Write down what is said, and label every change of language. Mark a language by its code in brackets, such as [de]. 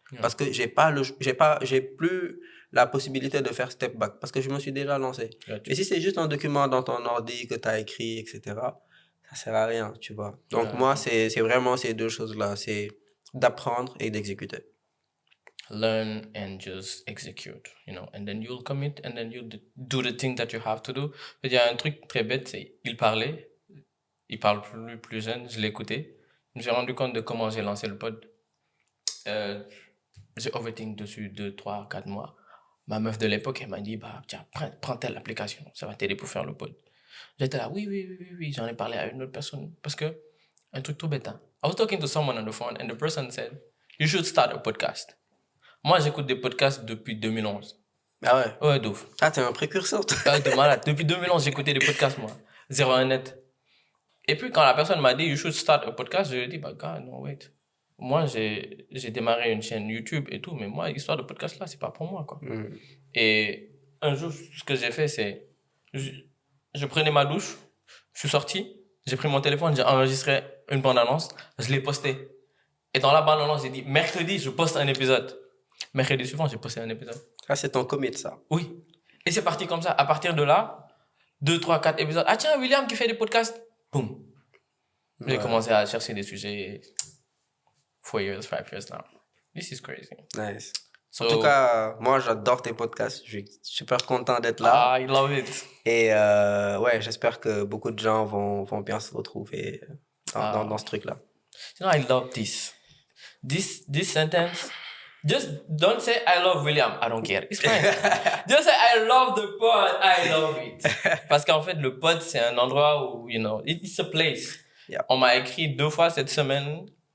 [en] Yeah. [fr] Parce que j'ai plus la possibilité de faire step back parce que je me suis déjà lancé. [en] Gotcha. [fr] Et si c'est juste un document dans ton ordi que tu as écrit, etc., ça sert à rien, tu vois. Donc [en] Yeah. [fr] moi, c'est vraiment ces deux choses-là, c'est d'apprendre et d'exécuter. [en] Learn and just execute, and then you'll commit and then you'll do the thing that you have to do. [fr] Il y a un truc très bête, c'est il parle plus jeune, je l'ai écouté. Je me suis rendu compte de comment j'ai lancé le pod. J'ai overthink dessus 2, 3, 4 mois. Ma meuf de l'époque, elle m'a dit, tiens, prends telle application, ça va t'aider pour faire le pod. J'étais là, oui, j'en ai parlé à une autre personne. Parce que, un truc tout bête, hein. [en] I was talking to someone on the phone and the person said, you should start a podcast. [fr] Moi, j'écoute des podcasts depuis 2011. Ah ouais? Ouais, d'ouf. Ah, t'es un précurseur, toi. Ah, t'es malade. Depuis 2011, j'écoutais des podcasts, moi. 01 net. Et puis, quand la personne m'a dit, [en] you should start a podcast, [fr] je lui ai dit, [en] God, no, wait. [fr] Moi, j'ai démarré une chaîne YouTube et tout, mais moi, l'histoire de podcast là, c'est pas pour moi, quoi. Et un jour, ce que j'ai fait, c'est, je prenais ma douche, je suis sorti, j'ai pris mon téléphone, j'ai enregistré une bande-annonce, je l'ai postée. Et dans la bande-annonce, j'ai dit, mercredi, je poste un épisode. Mercredi suivant, j'ai posté un épisode. Ah, c'est ton commit, ça. Oui. Et c'est parti comme ça. À partir de là, 2, 3, 4 épisodes. Ah tiens, William qui fait des podcasts. Boum. J'ai commencé à chercher des sujets. [en] 4 years, 5 years now. This is crazy. Nice. So, [fr] En tout cas, moi, j'adore tes podcasts. Je suis super content d'être là. [en] I love it. [fr] Et ouais, j'espère que beaucoup de gens vont bien se retrouver dans ce truc-là. [en] I love this. This sentence. Just don't say I love William. I don't care. It's fine. Just say I love the pod. I love it. [fr] Parce qu'en fait, le pod, c'est un endroit où, [en] it's a place. Yeah. [fr] On m'a écrit 2 fois cette semaine.